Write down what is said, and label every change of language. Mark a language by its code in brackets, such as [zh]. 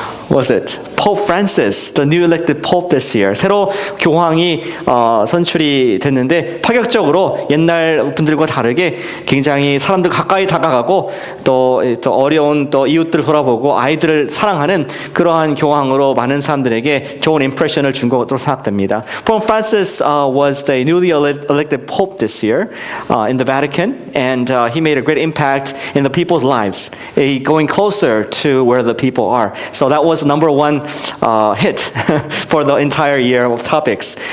[en] Was it Pope Francis, the new elected Pope this year? [ko] 새로 교황이 선출이 됐는데 파격적으로 옛날 분들과 다르게 굉장히 사람들 가까이 다가가고 또 어려운 또 이웃들을 돌아보고 아이들을 사랑하는 그러한 교황으로 많은 사람들에게 좋은 임프레션을 준 것으로 생각됩니다. [en] Pope Francis was the newly elected Pope this year in the Vatican, and he made a great impact in the people's lives, going closer to where the people are. So that was number one hit for the entire year of topics.